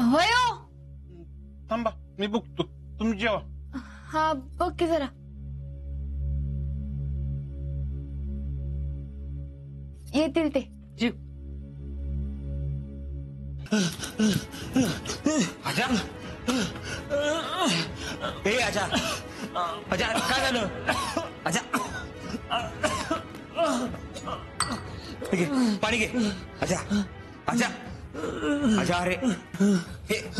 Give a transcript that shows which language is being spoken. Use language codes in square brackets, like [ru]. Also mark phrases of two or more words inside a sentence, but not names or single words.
[mr] होय हो. थांबा मी बघतो, तुम्ही जेवा. हा बघ की जरा. येतील ते. जीव आजा ए आजा आजा काय झालं आजा घे पाणी घे आजा आजा आजा अरे हे